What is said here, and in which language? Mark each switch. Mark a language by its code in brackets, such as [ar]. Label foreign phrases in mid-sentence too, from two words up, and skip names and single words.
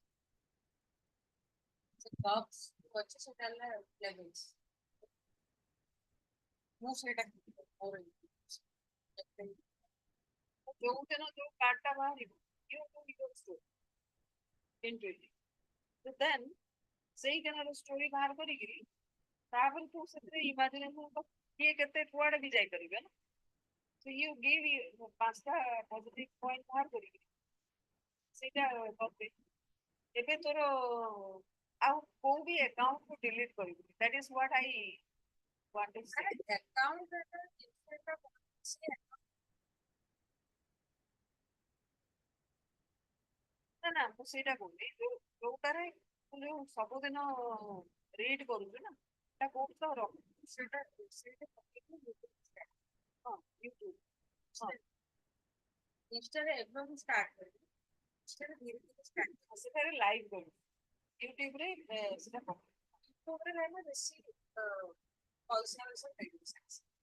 [or] ସେ ବକ୍ସ ଅଛି ସେଟା ହେଲା ଲେଭେଲ୍ସ ମୁଁ ସେଇଟା ମୋର ଯୋଉ ଦିନ ଯୋଉ କାର୍ଡଟା ବାହାରିବ [en] you do your story intuitively [or] then ସେଇ ଦିନର ଷ୍ଟୋରି ବାହାର କରିକିରି ତାପରେ ତୁ ସେଥିରେ ଇମାଜିନେସନ କିଏ କେତେ କୁଆଡେ ବି ଯାଇପାରିବେ ନା [en] so you give [or] 5ଟା [en] positive point [or] ବାହାର କରିକିରି ସେଇଟା କରିଦେ ଏବେ ତୋର ଆଉ କୋଉ ବି ଆକାଉଣ୍ଟକୁ ଡିଲିଟ କରିବୁନି [en] that is what I want to say account [or] ନା ନା ମୁଁ ସେଇଟା କହୁନି ଯୋଉଟାରେ ତୁ ଯୋଉ ସବୁଦିନ ରିଡ୍ କରୁଛୁ ନା ସେଟା କୋଉଠି ତ ରଖୁ ସେଇଟା ହଁ ୟୁଟ୍ୟୁବ ହଁ ଇନଷ୍ଟାରେ ଏବେ ମୁଁ ଷ୍ଟାର୍ଟ କରିବି ଇନଷ୍ଟାରେ ଧୀରେ ଧୀରେ ଷ୍ଟାର୍ଟ ସେଠାରେ ଲାଇଭ୍ କରିବି ୟୁଟ୍ୟୁବରେ ସେଟା ପକେଇବି ୟୁଟ୍ୟୁବରେ ରହିଲେ ବେଶୀ ପଇସା ମିଳିବ